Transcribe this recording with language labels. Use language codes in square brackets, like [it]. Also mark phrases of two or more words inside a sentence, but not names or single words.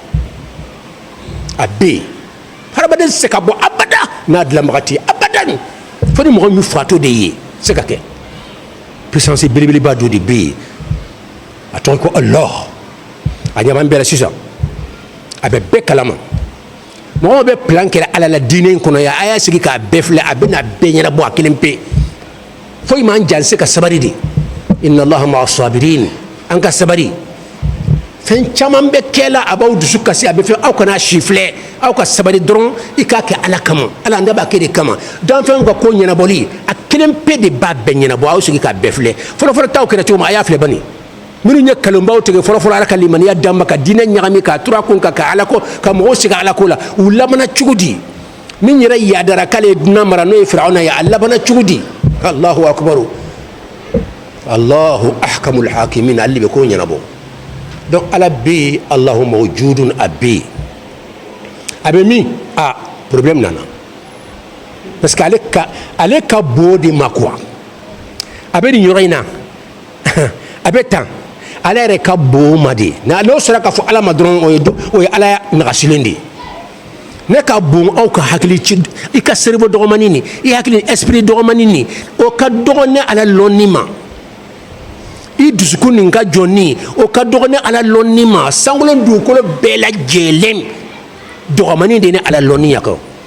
[bm] a bɛ yen hadamaden tɛ se ka bɔ abada n'a dilanbaga tɛ yen abadan fo ni mɔgɔ min fatɔ de ye se ka kɛ puissance belebeleba dɔ de bɛ yen a tɔgɔ ko Allah a ɲaman bɛɛ la sisan a bɛ bɛɛ kalama mɔgɔw bɛ plan kɛra ala la diinɛ in kɔnɔ yan a y'a sigi k'a bɛɛ filɛ a bɛ na bɛɛ ɲɛnabɔ a kelen pe foyi man janse ka sabari de [ar] إن الله مع الصابرين [bm] an ka sabari fɛn caman bɛ kɛ la a b'aw dusu kasi a bɛ fɛ aw kana si filɛ aw ka sabari dɔrɔn i k'a kɛ ala kama ala an da b'a kɛ de kama danfɛnw ka ko ɲɛnabɔli a kelen pe de b'a bɛɛ ɲɛnabɔ aw sigi k'a bɛɛ filɛ fɔlɔfɔlɔ taw kɛra cogo min a y'a filɛ bani minnu ye kalonbaw tigɛ fɔlɔfɔlɔ ala ka limaniya d'an ma ka diinɛ ɲagami k'a tura kun kan ka ala ko ka mɔgɔw sigi ala ko la u labana cogo di min yɛrɛ yadara k'ale ye dunan mara n'o ye firawuna ye a labana cogo di [ar] الله أكبر الله أحكم الحاكمين [bm] ali be ko ɲɛnabɔ donc ala bɛ [ar] الله موجود [bm] a bɛ yen a bɛ min a problème nana [fr] parce que [bm] ale ka bon de ma quoi a bɛ nin yɔrɔ in na a bɛ tan ale yɛrɛ ka bon ma de n'o sera k'a fɔ ala ma dɔrɔn o ye ala nagasilen de ye ne ka bon aw ka hakili ci i ka cerveau dɔgɔmanin nin i hakili esprit dɔgɔmanin nin o ka dɔgɔ ne ala lɔnni ma i dusukun nin ka jɔnni o ka dɔgɔ ne ala lɔnni ma sankolon dugukolo bɛɛ lajɛlen dɔgɔmanin de ne ala lɔnni ya kɔ